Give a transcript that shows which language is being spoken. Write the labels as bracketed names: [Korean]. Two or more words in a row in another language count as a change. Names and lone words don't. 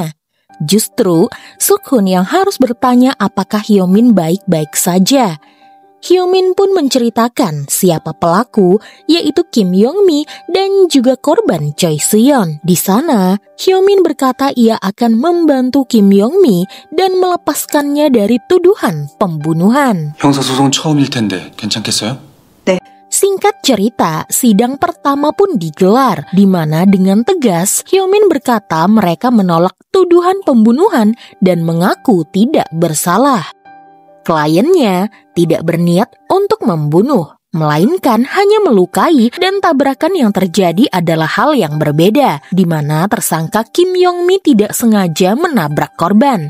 [Indonesian] Justru Suk-hun yang harus bertanya apakah Hyomin baik-baik saja. Hyomin pun menceritakan siapa pelaku, yaitu Kim Yong-mi dan juga korban Choi Soo-yeon. Di sana, Hyomin berkata ia akan membantu Kim Yong-mi dan melepaskannya dari tuduhan pembunuhan. [Korean] 형사소송 처음일 텐데 괜찮겠어요? 네. [Indonesian] Singkat cerita, sidang pertama pun digelar, di mana dengan tegas Hyomin berkata mereka menolak tuduhan pembunuhan dan mengaku tidak bersalah. Kliennya tidak berniat untuk membunuh, melainkan hanya melukai dan tabrakan yang terjadi adalah hal yang berbeda, di mana tersangka Kim Yong-mi tidak sengaja menabrak korban.